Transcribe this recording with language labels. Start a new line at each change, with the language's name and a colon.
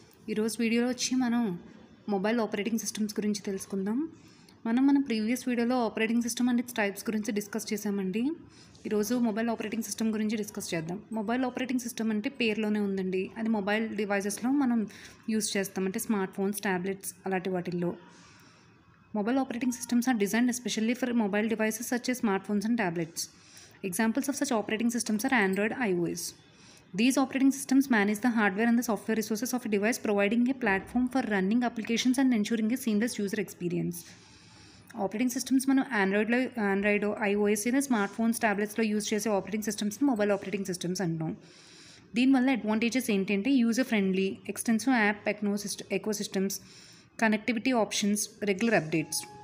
Telugu: ఈరోజు వీడియోలో వచ్చి మనం మొబైల్ ఆపరేటింగ్ సిస్టమ్స్ గురించి తెలుసుకుందాం. మన ప్రీవియస్ వీడియోలో operating system and it's types గురించి డిస్కస్ చేసామండి. ఈరోజు మొబైల్ ఆపరేటింగ్ సిస్టమ్ గురించి డిస్కస్ చేద్దాం. మొబైల్ ఆపరేటింగ్ సిస్టమ్ అంటే పేరులోనే ఉందండి. అది మొబైల్ డివైజెస్లో మనం యూస్ చేస్తాం, అంటే స్మార్ట్ ఫోన్స్, ట్యాబ్లెట్స్ అలాంటి వాటిల్లో.
English: Mobile operating systems are designed especially for mobile devices such as smartphones and tablets. Examples of such operating systems are Android, iOS. These operating systems manage the hardware and the software resources of a device, providing a platform for running applications and ensuring a seamless user experience.
Telugu: Operating systems మనం Android iOS లేదా smart phones, ట్యాబ్లెట్స్లో use చేసే operating సిస్టమ్స్ని mobile operating systems అంటాం. దీనివల్ల advantages ఏంటంటే user friendly, extensive app echo systems, connectivity options, regular updates.